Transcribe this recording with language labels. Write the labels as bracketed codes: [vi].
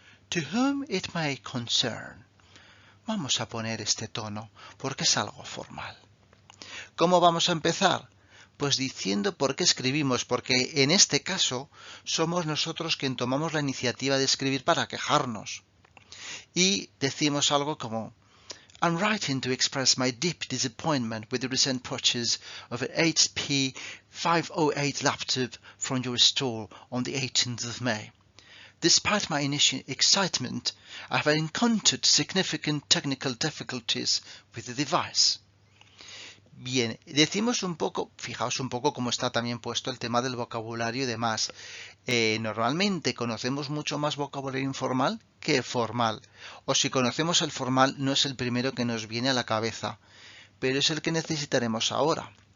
[en] To whom it may concern. [es] Vamos a poner este tono porque es algo formal. ¿Cómo vamos a empezar? Pues diciendo por qué escribimos, porque en este caso somos nosotros quien tomamos la iniciativa de escribir para quejarnos. Y decimos algo como [en] I'm writing to express my deep disappointment with the recent purchase of an HP 508 laptop from your store on the 18th of May. Despite my initial excitement, I have encountered significant technical difficulties with the device. [es] Bien, decimos un poco, fijaos un poco cómo está también puesto el tema del vocabulario y demás. Normalmente conocemos mucho más vocabulario informal que formal. O si conocemos el formal, no es el primero que nos viene a la cabeza, pero es el que necesitaremos ahora.